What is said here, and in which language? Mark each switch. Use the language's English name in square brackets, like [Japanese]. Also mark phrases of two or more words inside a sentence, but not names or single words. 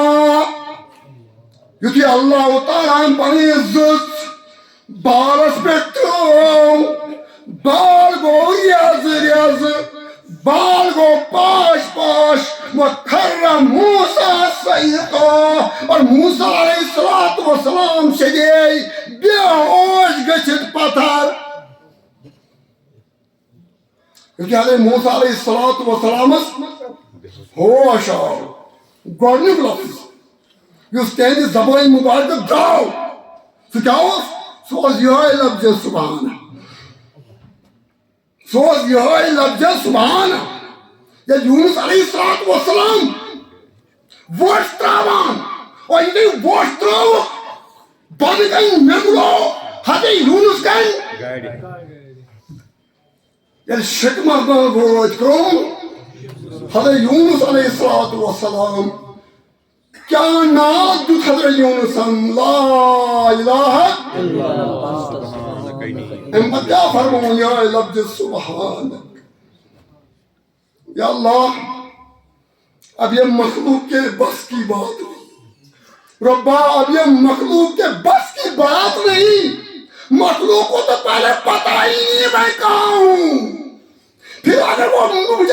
[Kashmiri] یُتھُے اللہ تعالیٰ پنٕنۍ عزت بالس پٮ۪ٹھ ترٛوو بال گوٚو ریزٕ بال گوٚو پاش [Arabic] وخر موسیٰ صعقا [Kashmiri] اور موسیٰ علیہ السلام شدے بے ہوش گٔژھِتھ پتھر کیونکہ حضرت موسیٰ علیہ السلام ہوش آو گۄڈنیُک لفظ یُس تہنٛدِ زبانہِ مبارکہ درٛاو سُہ کیٛاہ اوس سُہ اوس یِہوٚے لفظ سبحان سُہ اوس یِہوٚے لفظ سبحان ییٚلہِ یوٗنس علیہ السلام وۄٹھ ترٛاوان اور ییٚلہِ وۄٹھ ترٛٲوٕکھ بۄنہٕ کَنہِ نٮ۪نٛگلو حضرت یوٗنس کَنہِ ییٚلہِ شِکمس منٛز وٲتۍ کٲم حضرت یوٗنس علیہ السلام کیٛاہ ناو دیُت حضرت یوٗنسن [Arabic] لا الہ [Kashmiri] اَمہِ پتہٕ کیٛاہ فرمووُن یِہوٚے لفظ سبحانک یا اللہ [Urdu] اب یہ مخلوق کے بس کی بات نہیں ربا اب یہ مخلوق کے بس کی بات نہیں مخلوق کو تو پہلے پتہ ہی نہیں میں کہاں ہوں پھر اگر وہ مجھے